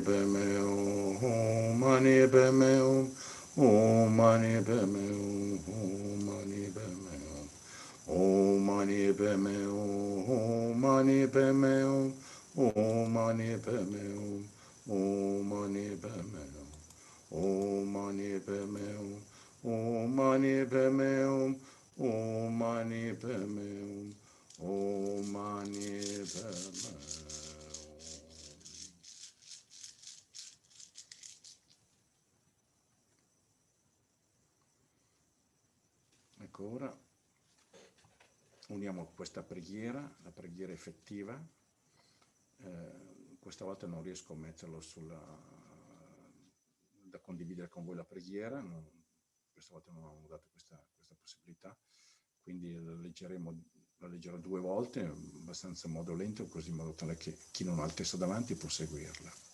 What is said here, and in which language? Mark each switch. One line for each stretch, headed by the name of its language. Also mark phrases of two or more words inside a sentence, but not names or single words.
Sanskrit: padme hum, mani padme hum, om mani padme hum, om mani padme hum, om mani padme hum, om mani padme hum, om mani padme hum, om mani padme hum, om mani padme hum, om mani padme hum, om mani padme hum, om mani padme hum.
Italian: Ecco, ora uniamo questa preghiera, la preghiera effettiva. Questa volta non riesco a metterlo da condividere con voi la preghiera, questa volta non ho dato questa possibilità, quindi la leggerò 2 volte, abbastanza in modo lento, così in modo tale che chi non ha il testo davanti può seguirla.